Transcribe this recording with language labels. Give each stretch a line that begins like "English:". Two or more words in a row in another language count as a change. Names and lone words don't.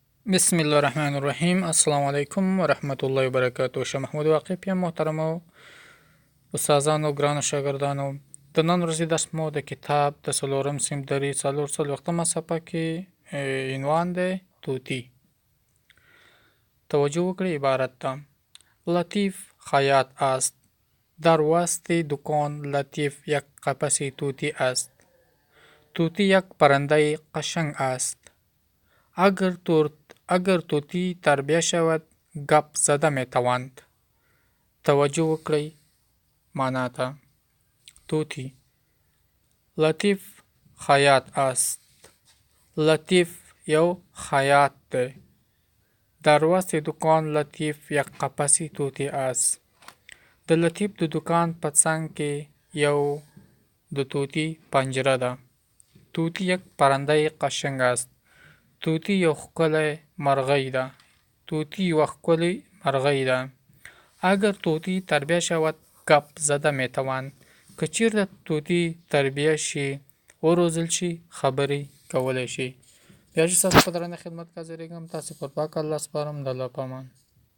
Arabic: بسم الله الرحمن الرحیم. السلام علیکم و رحمت الله و برکاته.
Pashto: شه محمود واقع پیم محترمو استادانو ګرانو شاګردانو، د نن ورځې درس مو د کتاب دڅلورم صنف درې څلوېښتمه صفحه کې عنوان دی طوطی. توجه وکړئ عبارت ته.
Persian: لطیف خیاط است، در وسط دکان لطیف یک قفس طوطی است. طوطی یک پرنده قشنگ است. اگر طوطی تربیه شود گپ زده می توانند.
Pashto: توجه وکړئ معنا ته.
Persian: طوطی لطیف خیاط است.
Pashto: لطیف یو خیاط دی.
Persian: در وسط دکان لطیف یک قفس طوطی است.
Pashto: د لطیف د دکان په څنګ کې یو د طوطی پنجره ده.
Persian: طوطی یک پرنده قشنگ است.
Pashto: طوطی یو ښکلی مرغۍ ده. طوطی یوه ښکلې مرغۍ ده.
Persian: اگر طوطی تربیه شود گپ زده می توان.
Pashto: که چیرته طوطی تربیه شي وروزل شي خبرې کولی شي. بیا چې ستاسو په درنه خدمت کې حاضرېږم، تاسې پر پاک الله سپارم. د الله په امان.